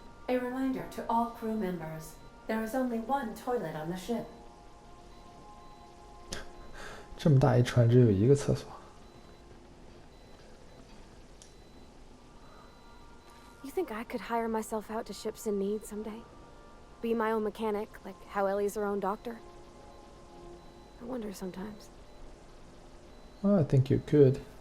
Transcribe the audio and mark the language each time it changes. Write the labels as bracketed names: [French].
[English] A reminder to all crew members, there is only one toilet on the ship. [Chinese] 这么大一船只有一个厕所。 [English] You think I could hire myself out to ships in need someday? Be my own mechanic, like how Ellie's her own doctor? I wonder sometimes. Well, I think you could.